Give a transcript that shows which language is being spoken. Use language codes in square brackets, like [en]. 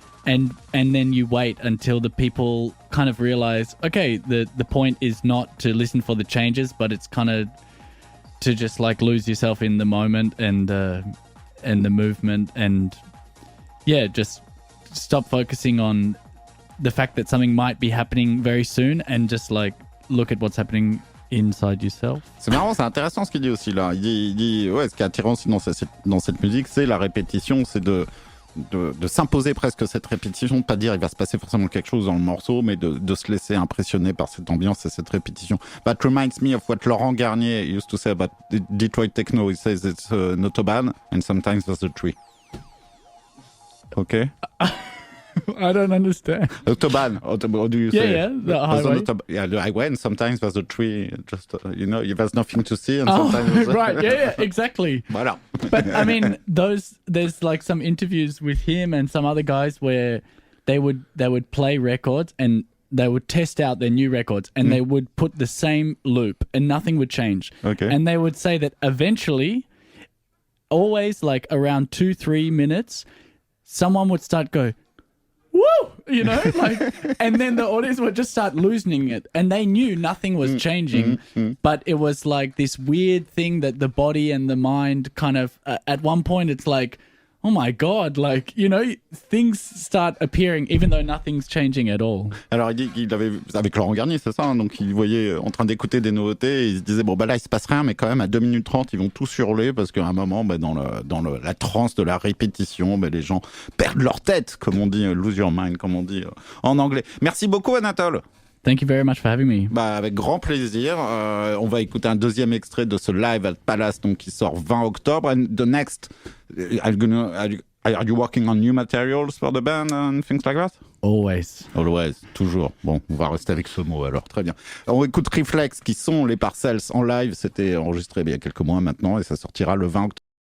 [en] And then you wait until the people kind of realize, okay, the point is not to listen for the changes, but it's kind of to just like lose yourself in the moment and the movement, and yeah, just stop focusing on the fact that something might be happening very soon and just like look at what's happening inside yourself. [fr] C'est marrant, c'est intéressant ce qu'il dit aussi là. Il dit ouais, ce qui est attirant aussi dans cette musique, c'est la répétition, c'est de s'imposer presque cette répétition, de pas dire il va se passer forcément quelque chose dans le morceau, mais de se laisser impressionner par cette ambiance et cette répétition. [en] That reminds me of what Laurent Garnier used to say about Detroit techno. He says it's an autobahn and sometimes there's a tree. Okay? I don't understand. Autobahn, what do you say? Yeah, the highway. The highway, and sometimes there's a tree, just, there's nothing to see, and sometimes... Right, yeah, exactly. [fr] Voilà. [en] But, I mean, there's like some interviews with him and some other guys where they would play records and they would test out their new records and they would put the same loop and nothing would change. Okay. And they would say that eventually, always like around 2-3 minutes, someone would start go, woo, like, and then the audience would just start losing it, and they knew nothing was changing, but it was like this weird thing that the body and the mind kind of, at one point it's like, oh my God, like, things start appearing even though nothing's changing at all. [fr] Alors il dit qu'il avait, avec Laurent Garnier, c'est ça, hein, donc il voyait en train d'écouter des nouveautés, et il se disait bon là il se passe rien, mais quand même à 2 minutes 30 ils vont tous hurler parce qu'à un moment dans la transe de la répétition, les gens perdent leur tête, comme on dit, [en] lose your mind, [fr] comme on dit en anglais. Merci beaucoup Anatole. [en] Thank you very much for having me. [fr] Avec grand plaisir. On va écouter un deuxième extrait de ce live at Palace, donc qui sort 20 octobre. [en] And the next, are you working on new materials for the band and things like that? Always, [fr] toujours. Bon, on va rester avec ce mot alors, très bien. On écoute Reflex, qui sont les Parcells en live. C'était enregistré il y a quelques mois maintenant et ça sortira le 20 octobre.